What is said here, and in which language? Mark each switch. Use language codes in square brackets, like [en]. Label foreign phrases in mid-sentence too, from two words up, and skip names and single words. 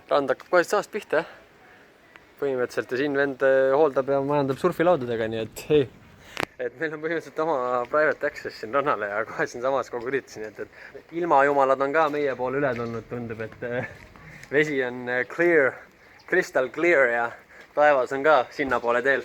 [et] Rand hakkab kohe saast pihta, põhimõtteliselt ja siin vend hooldab ja majandab surfilaudadega, nii et hei. Et meil on põhimõtteliselt oma [en] private access [et] siin rannale ja kohe siin samas kogu üritus, nii et ilmajumalad on ka meie poole üle tulnud, tundub, et vesi on [en] clear, crystal clear [et] ja taevas on ka sinna poole teel.